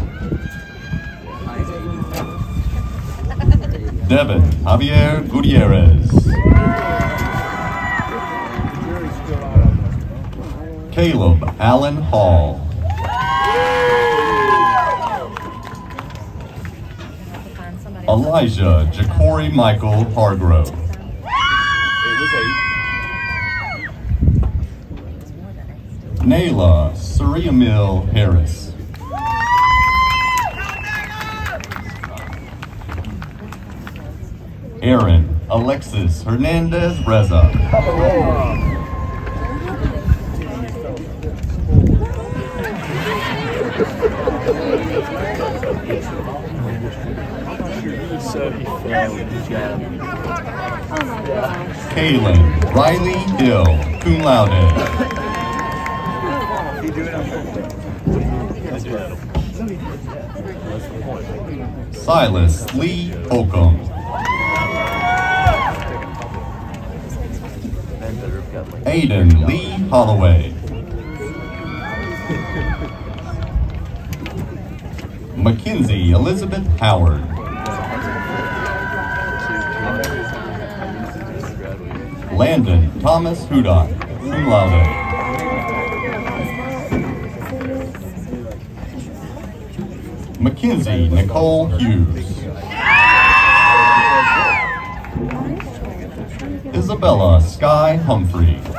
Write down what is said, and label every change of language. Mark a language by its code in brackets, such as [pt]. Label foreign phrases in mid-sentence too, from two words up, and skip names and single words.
[en] Devin Javier Gutierrez. Caleb Allen Hall. Elijah Jacory Michael Hargrove. Nayla Suriamil Harris. Aaron Alexis Hernandez Reza. Kaylin Riley Hill, [la] cum laude. [en] Silas Lee Holcomb. Aiden Lee Holloway. Mackenzie Elizabeth Howard. Landon Thomas Hudock, [la] cum laude. [en] Mackenzie Nicole Hughes. Isabella Sky Humphrey.